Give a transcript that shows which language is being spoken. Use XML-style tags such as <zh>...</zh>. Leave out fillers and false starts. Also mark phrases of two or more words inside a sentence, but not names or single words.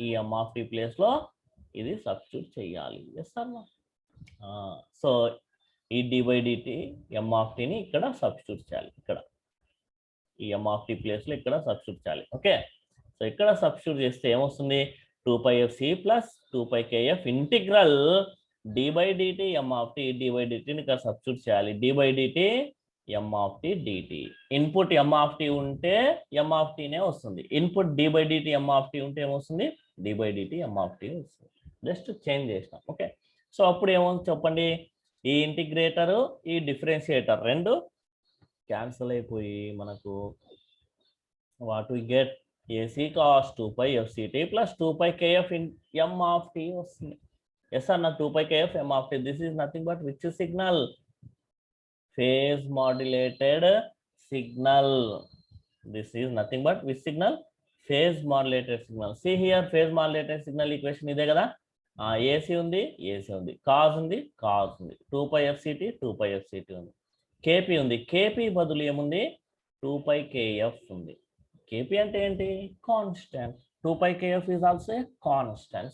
<te>ఈ m of t ప్లేస్ లో ఇది సబ్స్టిట్యూట్ చేయాలి.</te> <en>yes or no?</en> <te>సో ఈ d by dt m of t ని ఇక్కడ సబ్స్టిట్యూట్ చేయాలి. ఇక్కడ ఈ m of t ప్లేస్ లో ఇక్కడ సబ్స్టిట్యూట్ చేయాలి.</te> <en>okay, so</en> <te>ఇక్కడ సబ్స్టిట్యూట్ చేస్తే ఏమొస్తుంది?</te> <en>2 pi fc ప్లస్ 2 pi kf ఇంటిగ్రల్ d by dt m of t.</en> <te>d by dt ని ఇక్కడ సబ్స్టిట్యూట్ చేయాలి. d by dt m of t dt. ఇన్పుట్ m of t ఉంటే m of t నే వస్తుంది. ఇన్పుట్ d by dt m of t ఉంటే ఏమొస్తుంది? d by dt m of t వస్తుంది.</te> <en>just change</en> <te>చేసినాం.</te> <en>okay, so</en> <te>అప్పుడు ఏమవుతుంది చెప్పండి? ఈ ఇంటిగ్రేటర్ ఈ డిఫరెన్షియేటర్ రెండు క్యాన్సిల్ అయిపోయి మనకు</te> <en>what we get? AC cos 2 pi FCT plus 2 pi KF in m of t వస్తుంది. Yes or no? 2 pi kf m of t. This is nothing but which signal? Phase modulated signal. This is nothing but which signal? Phase modulated signal. See here, phase modulated signal equation</en> <te>ఇదే కదా. AC undi, AC undi. Cos undi, cos undi. 2 pi fct, 2 pi fct undi. KP undi. KP బదులు ఏముంది? 2 pi kf ఉంది. KP అంటే ఏంటి?</te> <en>Constant. 2 pi kf is also a constant.</en>